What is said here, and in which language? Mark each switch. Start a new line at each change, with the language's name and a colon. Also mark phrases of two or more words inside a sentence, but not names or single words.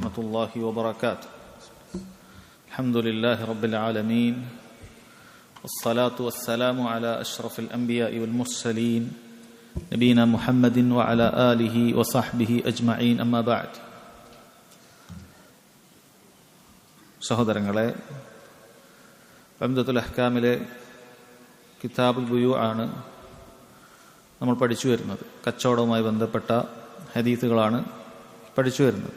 Arabic: الله وبركاته. الحمد لله رب العالمين والصلاة والسلام على أشرف الأنبياء والمرسلين نبينا محمد وعلى آله وصحبه أجمعين أما بعد.
Malayalam: സഹോദരങ്ങളെ, ഉംദത്തുൽ അഹ്കാമിലെ കിതാബുൽ ബുയൂ ആണ് നമ്മൾ പഠിച്ചു വരുന്നത്. കച്ചവടവുമായി ബന്ധപ്പെട്ട ഹദീസുകളാണ് പഠിച്ചു വരുന്നത്.